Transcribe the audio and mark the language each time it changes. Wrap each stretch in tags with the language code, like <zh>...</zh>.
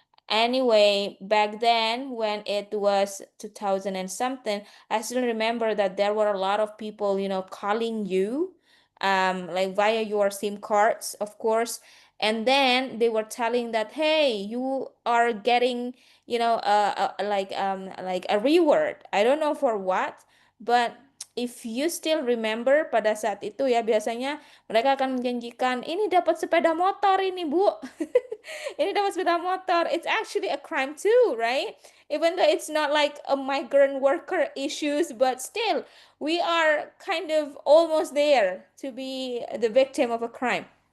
<en>Anyway, back then when it was 2000 and something, I still remember that there were a lot of people, calling you, like via your SIM cards, of course. And then they were telling that, hey, you are getting, like a reward. I don't know for what, but if you still remember</en> <id>pada saat itu ya biasanya mereka akan menjanjikan ini dapat sepeda motor ini Bu. Ini dapat sepeda motor.</id> <en>It's actually a crime too, right? Even though it's not like a migrant worker issues, but still, we are kind of almost there to be the victim of a crime.</en>